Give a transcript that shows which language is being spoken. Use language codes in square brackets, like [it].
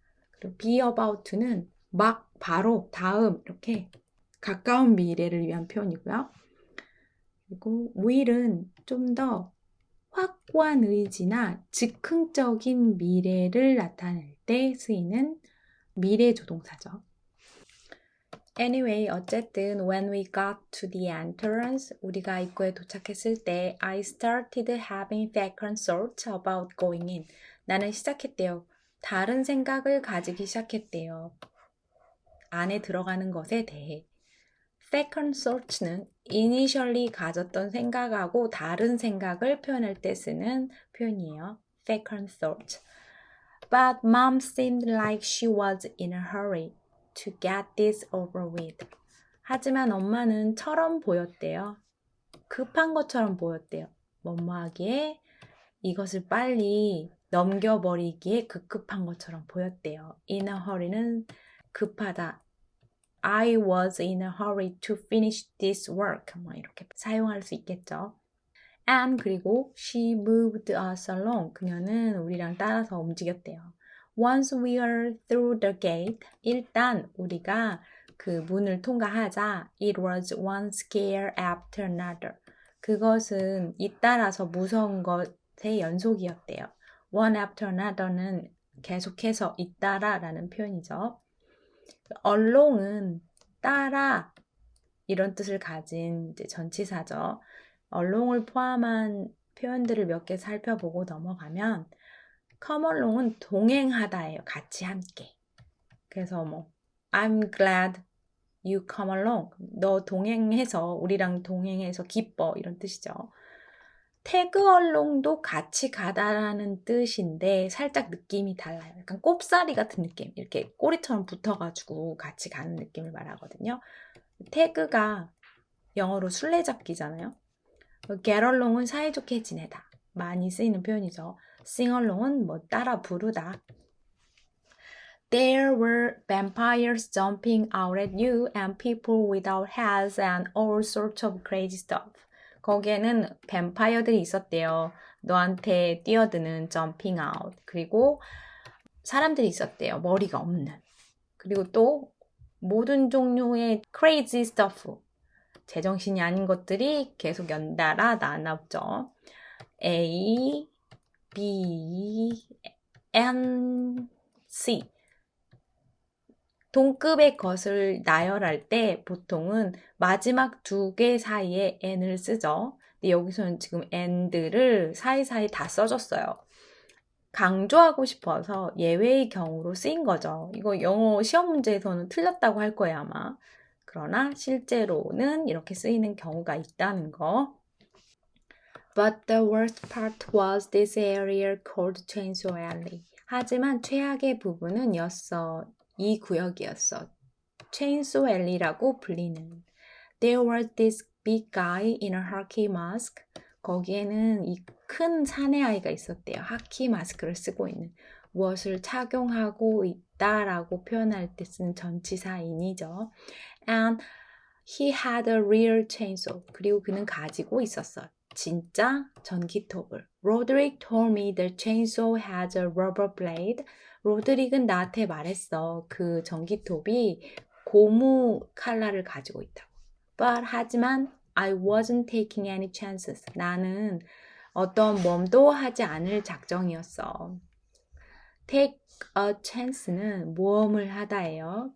[ko] 그리고 be about to는 막, 바로, 다음 이렇게 가까운 미래를 위한 표현이고요. 그리고 will은 좀 더 확고한 의지나 즉흥적인 미래를 나타낼 때 쓰이는 미래 조동사죠. [en] Anyway, [ko] 어쨌든 [en] when we got to the entrance, [ko] 우리가 입구에 도착했을 때 [en] I started having second thoughts about going in. [ko] 나는 시작했대요. 다른 생각을 가지기 시작했대요. 안에 들어가는 것에 대해. Second thoughts는 initially 가졌던 생각하고 다른 생각을 표현할 때 쓰는 표현이에요. [en] Second thoughts. But mom seemed like she was in a hurry to get this over with. [ko] 하지만 엄마는 처럼 보였대요. 급한 것처럼 보였대요. 뭐뭐하기에 이것을 빨리 넘겨버리기에 급급한 것처럼 보였대요. [en] In a hurry는 [ko] 급하다. [en] I was in a hurry to finish this work. [ko] 뭐 이렇게 사용할 수 있겠죠. [en] And [ko] 그리고 [en] she moved us along. [ko] 그녀는 우리랑 따라서 움직였대요. [en] Once we are through the gate. [ko] 일단 우리가 그 문을 통과하자. [en] It was one scare after another. [ko] 그것은 잇따라서 무서운 것의 연속이었대요. One after another는 계속해서 잇따라라는 표현이죠. along은 따라 이런 뜻을 가진 이제 전치사죠. along을 포함한 표현들을 몇 개 살펴보고 넘어가면 come along은 동행하다예요. 같이 함께. 그래서 뭐 [en] I'm glad you come along. [ko] 너 동행해서 우리랑 동행해서 기뻐 이런 뜻이죠. tag along도 같이 가다라는 뜻인데 살짝 느낌이 달라요. 약간 꼽사리 같은 느낌. 이렇게 꼬리처럼 붙어가지고 같이 가는 느낌을 말하거든요. tag가 영어로 술래잡기잖아요. get along은 사이좋게 지내다. 많이 쓰이는 표현이죠. sing along은 뭐 따라 부르다. [en] There were vampires jumping out at you and people without heads and all sorts of crazy stuff. [ko] 거기에는 뱀파이어들이 있었대요. 너한테 뛰어드는 jumping out. 그리고 사람들이 있었대요. 머리가 없는. 그리고 또 모든 종류의 crazy stuff. 제정신이 아닌 것들이 계속 연달아 나왔죠. A, B, N, C. 동급의 것을 나열할 때 보통은 마지막 2개 사이에 n을 쓰죠. 근데 여기서는 지금 n들을 사이사이 다 써줬어요. 강조하고 싶어서 예외의 경우로 쓰인 거죠. 이거 영어 시험 문제에서는 틀렸다고 할 거예요, 아마. 그러나 실제로는 이렇게 쓰이는 경우가 있다는 거. [en] But the worst part was this area called Chainsaw Alley. [ko] 하지만 최악의 부분은 이 구역이었어. Chainsaw Alley라고 불리는. [en] There was this big guy in a hockey mask. [ko] 거기에는 이 큰 사내아이가 있었대요. 하키 마스크를 쓰고 있는. 무엇을 착용하고 있다라고 표현할 때 쓰는 전치사인이죠. [en] And he had a real chainsaw. [ko] 그리고 그는 가지고 있었어. 진짜 전기톱을. [en] Roderick told me the chainsaw has a rubber blade. [ko] 로드릭은 나한테 말했어. 그 전기톱이 고무 칼날을 가지고 있다고. [en] But [ko] 하지만 [en] I wasn't taking any chances. [ko] 나는 어떤 모험도 하지 않을 작정이었어. Take a chance는 모험을 하다예요.